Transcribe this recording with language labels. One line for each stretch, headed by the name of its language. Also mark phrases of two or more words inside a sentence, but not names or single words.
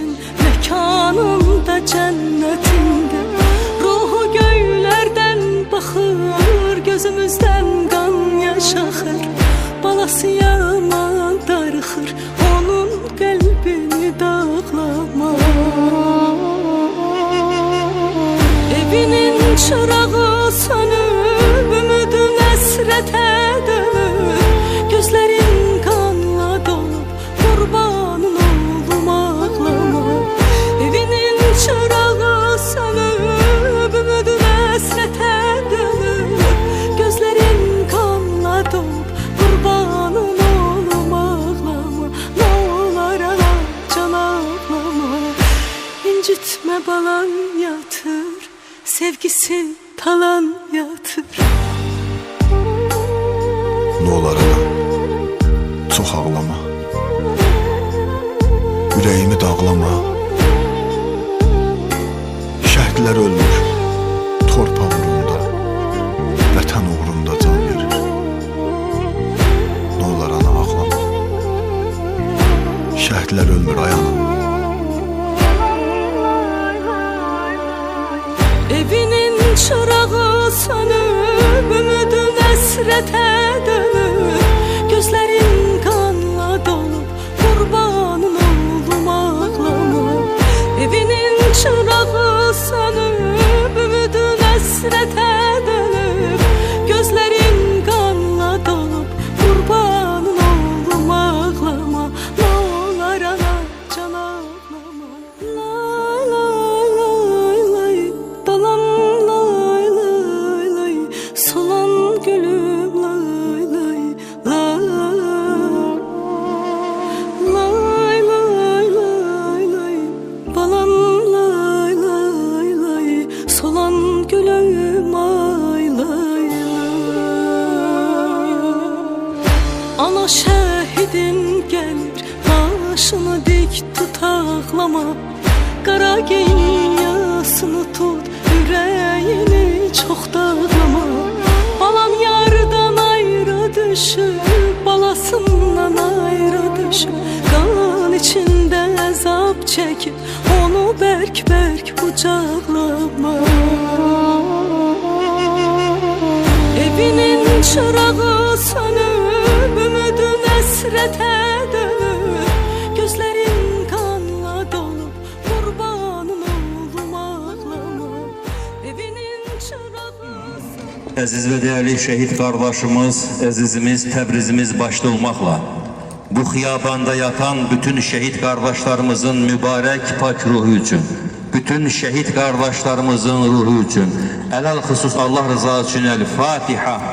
Azerbaijani: Mekanında cənnətində, ruhu göylərdən baxır, gözümüzdən qan yaş axır. Balası yaman darıxır, onun qəlbini dağlama.
Turkish: Evinin çırağı sönüp, ümidin əsrətə dönüp, gözlerin kanla dolup, kurbanın oldum ağlama. Evinin çırağı sönüp, ümidin əsrətə dönüp, gözlerin kanla dolup, kurbanın oldum ağlama. Ne olar ana can ağlama. İncitme balan yatır, sevgisi talan yatır. Ne olar ana, çox ağlama.
Azerbaijani: Ürəyimi dağlama. Şəhidlər ölmür, torpaq uğrunda, vətən uğrunda can verir.
Turkish: Ne olar ana,
Azerbaijani: ağlama. Şəhidlər ölmür ay ana.
Turkish: Evinin çırağı sönüp, ümidin əsrətə dönüp, gözlerin kanla dolup, kurbanın oldum ağlama. Evinin çırağı sönüp, ümidin əsrətə dönüp, gözlerin kanla dolup, kurbanın oldum ağlama. Ne olar ana can ağlama.
Azerbaijani: Lay lay lay lay, balam lay lay lay, solan gülüm lay lay lay. Lay lay lay lay, balam lay lay lay, solan gülüm ay lay lay.
Turkish: Ana şehidin gelir, başını dik tut ağlama. Qara giyin yasını tut, yüreğini çok dağlama. Balam yardan ayrı düşüp, balasından ayrı düşüp, kan içinde azap çekip, onu berk berk kucaklama. Evinin çırağı sönüp, ümidin əsrətə dönüp, gözlerin kanla dolup, kurbanın oldum ağlama. Evinin çırağı
Azerbaijani: Əziz və dəyərli şəhid qardaşımız, əzizimiz Təbrizimiz başda olmaqla bu xiyabanda yatan bütün şəhid qardaşlarımızın mübarək pak ruhu üçün, bütün şəhid qardaşlarımızın ruhu üçün, əlal xüsus Allah rızası üçün El-Fatiha.